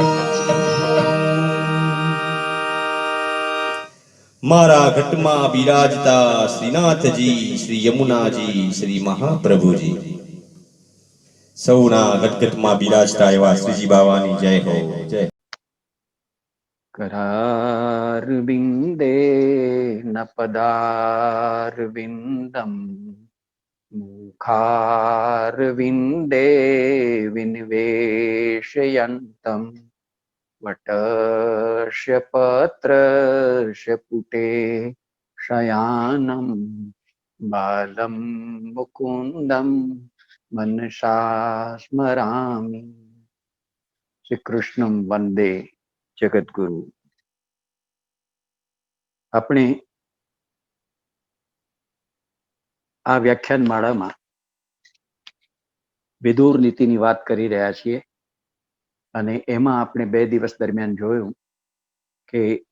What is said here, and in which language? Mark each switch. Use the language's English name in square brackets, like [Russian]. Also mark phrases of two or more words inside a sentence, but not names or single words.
[Gujarati] મારા ઘટમાં બિરાજતા શ્રીનાથજી શ્રી યમુનાજી શ્રી મહાપ્રભુજી. સૌના ઘટઘટમાં બિરાજતા એવા શ્રીજી બાવાની જય હો જય. [Sanskrit] करारविन्दे न पदारविन्दम् मुखारविन्दे विनिवेशयन्तम् वटस्य पत्रस्य पुटे शयानं बालं मुकुन्दं मनसा स्मरामि. श्री कृष्णं वन्दे જગદગુરુ. [Gujarati] આપણે આ વ્યાખ્યાન માળામાં વિદુર નીતિની વાત કરી રહ્યા છીએ અને એમાં આપણે 2 દિવસ દરમિયાન જોયું કે